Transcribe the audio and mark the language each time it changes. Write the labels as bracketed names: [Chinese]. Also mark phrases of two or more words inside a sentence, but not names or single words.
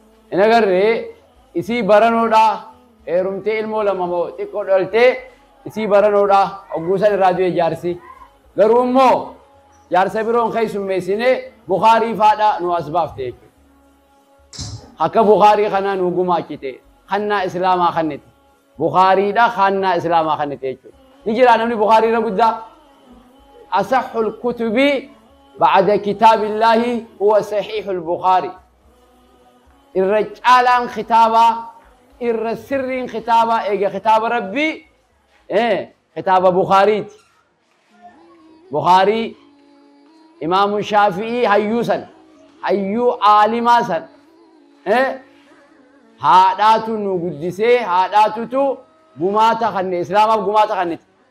[Oromo] Hin agarree isii baranoodhaa heerumtee ilmoo lama moo xiqqoo dhaltee isii baranoodhaa ogguu san irraa du'e jaarsi. Garuu immoo jaarsa biroon keessummeessine Bukaarii faadha nu as baafte jechuudha. Akka Bukaarii kanaa nu gumaachite, kannaa Islaamaa kannite. Bukaariidha kannaa Islaamaa kannite jechuudha. Ni jira namni Bukaarii irra guddaa? [Arabic] أصح الكتب بعد كتاب الله هو صحيح البخاري. [Oromo] Irra caalaan kitaabaa, irra sirriin kitaabaa eega kitaaba Rabbii, eh, kitaaba Bukaariiti. Bukaarii, Imaamu Shaafi'ii hayyuu san, hayyuu aalimaa san, eh, haadhaatu nu guddisee, haadhaatutu gumaata kanne, Islaamaaf gumaata kannite.